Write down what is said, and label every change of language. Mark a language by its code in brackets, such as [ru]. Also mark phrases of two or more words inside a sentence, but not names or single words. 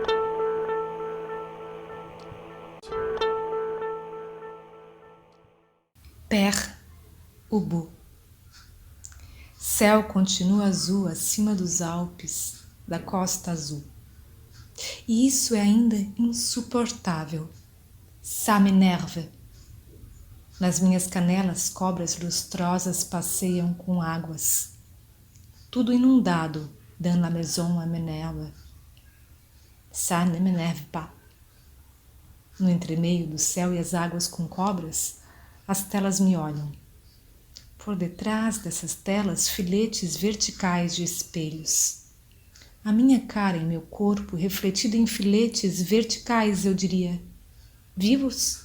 [pt] Père Ubu. Céu continua azul acima dos Alpes, da Costa Azul. E isso é ainda insuportável. [fr] Ça m'énerve. [pt] Nas minhas canelas, cobras lustrosas passeiam com águas. Tudo inundado, [fr] dans la maison à m'énerve. Ça ne m'énerve pas. [pt] No entremeio do céu e as águas com cobras, as telas me olham. Por detrás dessas telas, filetes verticais de espelhos. A minha cara e meu corpo refletido em filetes verticais, eu diria, vivos?